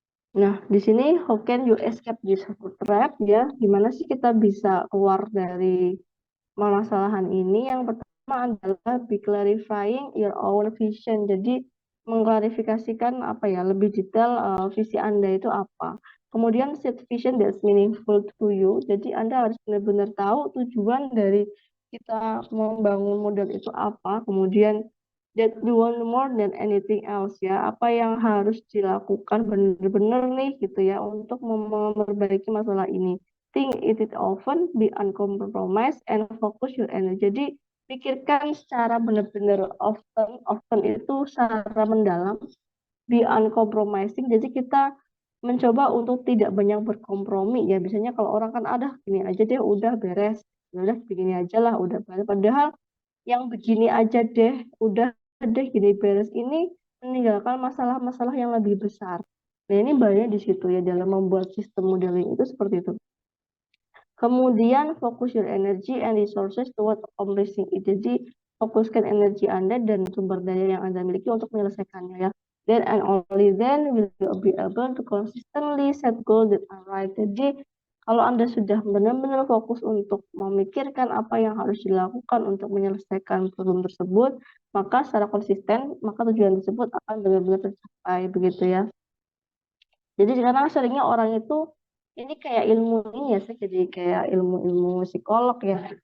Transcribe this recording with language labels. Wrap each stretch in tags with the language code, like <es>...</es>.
<id>Nah, di sini</id> <en>how can you escape this trap ya?</en> <id>Gimana sih kita bisa keluar dari permasalahan ini? Yang pertama adalah</id> <en>be clarifying your own vision.</en> <id>Jadi mengklarifikasikan apa ya, lebih detail visi Anda itu apa. Kemudian</id> <en>set vision that's meaningful to you.</en> <id>Jadi Anda harus benar-benar tahu tujuan dari kita membangun model itu apa. Kemudian</id> <en>that you want more than anything else</en> <id>ya, apa yang harus dilakukan benar-benar nih gitu ya untuk memperbaiki masalah ini.</id> <en>Think it often, be uncompromised and focus your energy.</en> <id>Jadi pikirkan secara benar-benar often itu secara mendalam,</id> <en>be uncompromising.</en> <id>Jadi kita mencoba untuk tidak banyak berkompromi ya. Biasanya kalau orang kan ada gini aja deh udah beres, udah begini aja lah udah beres. Padahal yang begini aja deh udah deh gini beres ini meninggalkan masalah-masalah yang lebih besar. Nah ini bahayanya di situ ya, dalam membuat sistem modeling itu seperti itu. Kemudian fokus</id> <en>your energy and resources toward accomplishing it.</en> <id>Jadi fokuskan energi Anda dan sumber daya yang Anda miliki untuk menyelesaikannya ya.</id> <en>Then and only then will you be able to consistently set goals that are right.</en> <id>Jadi kalau Anda sudah benar-benar fokus untuk memikirkan apa yang harus dilakukan untuk menyelesaikan problem tersebut, maka secara konsisten, maka tujuan tersebut akan benar-benar tercapai begitu ya. Jadi karena seringnya orang itu ini kayak ilmu ini ya, jadi kayak ilmu-ilmu psikolog ya.</id>